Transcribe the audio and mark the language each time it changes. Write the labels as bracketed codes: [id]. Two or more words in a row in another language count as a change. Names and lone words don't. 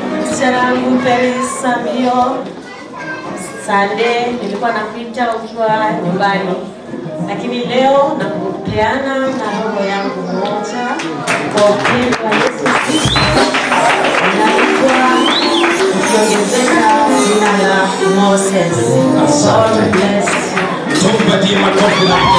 [sw] Msichana wangu Peris Samio, Sunday, nilikuwa napita ukiwa nyumbani. Lakini leo nakupeana na roho yangu moja kwa upendo wa Yesu Kristo. Naitwa ukiongezeka jina la Moses. Asante. [en] God bless you. [sw] Tumpatie makofi na